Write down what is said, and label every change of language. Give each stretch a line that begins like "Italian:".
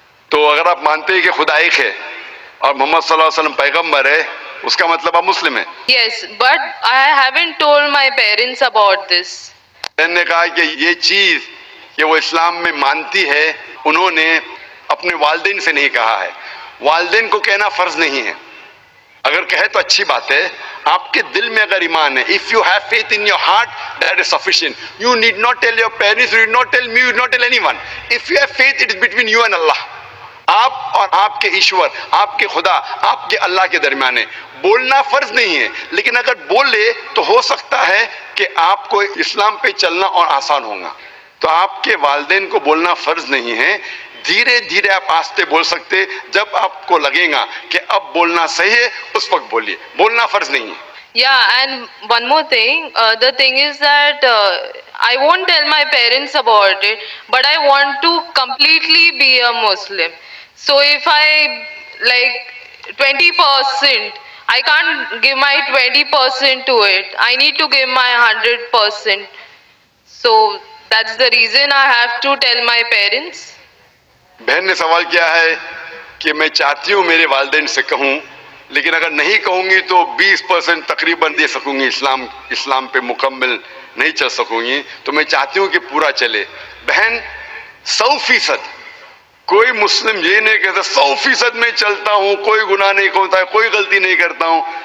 Urdu: تو اگر آپ مانتے ہیں کہ خدا ایک ہے اور محمد صلی اللہ علیہ وسلم پیغمبر ہے، اس کا مطلب آپ مسلم ہیں.
English: Yes, but I haven't told my parents about this.
Urdu: میں نے کہا کہ یہ چیز کہ وہ اسلام میں مانتی ہے انہوں نے اپنے والدین سے نہیں کہا ہے. والدین کو کہنا فرض نہیں ہے، اگر کہے تو اچھی بات ہے. آپ کے دل میں اگر ایمان ہے،
English: if you have faith in your heart, that is sufficient. You need not tell your parents, you need not tell me, you need not tell anyone. If you have faith, it is between you and Allah.
Urdu: آپ اور آپ کے ایشور، آپ کے خدا، آپ کے اللہ کے درمیان ہے. بولنا فرض نہیں ہے، لیکن اگر بولے تو ہو سکتا ہے کہ آپ کو اسلام پہ چلنا اور آسان ہوگا. تو آپ کے والدین کو بولنا فرض نہیں ہے. دھیرے دھیرے آپ آہستہ بول سکتے، جب آپ کو لگے گا کہ اب بولنا صحیح ہے اس وقت بولیے، بولنا فرض نہیں ہے.
English: Yeah, and one more thing, the thing is that I won't tell my parents about it, but I want to completely be a Muslim. So if I like 20%, I can't give my 20% to it. I need to give my 100%. So that's the reason I have to tell my parents.
Urdu: بہن نے سوال کیا ہے کہ میں چاہتی ہوں میرے والدین سے کہوں، لیکن اگر نہیں کہوں گی تو 20% تقریباً دے سکوں گی، اسلام پہ مکمل نہیں چل سکوں گی. تو میں چاہتی ہوں کہ پورا چلے. بہن 100%، کوئی مسلم یہ نہیں کہتا 100% میں چلتا ہوں، کوئی گناہ نہیں کرتا، کوئی غلطی نہیں کرتا ہوں.